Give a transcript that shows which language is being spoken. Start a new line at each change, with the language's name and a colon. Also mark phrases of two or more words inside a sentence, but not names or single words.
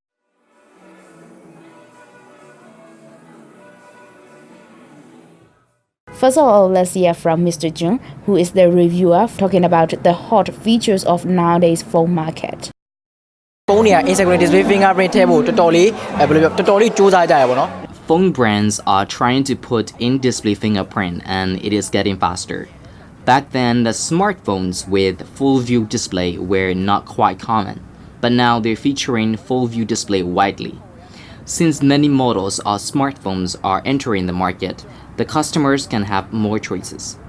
English: First of all, let's hear from Mr. Jung, who is the reviewer, talking about the hot features of nowadays phone market. Phone Instagram display fingerprint
Burmese: ထဲဖို့တော်တော်လေးစူးစမ်းကြရပါတော့
English: Phone brands are trying to put in-display fingerprint and it is getting faster. Back then, the smartphones with full-view display were not quite common, but now they're featuring full-view display widely. Since many models of smartphones are entering the market, the customers can have more choices.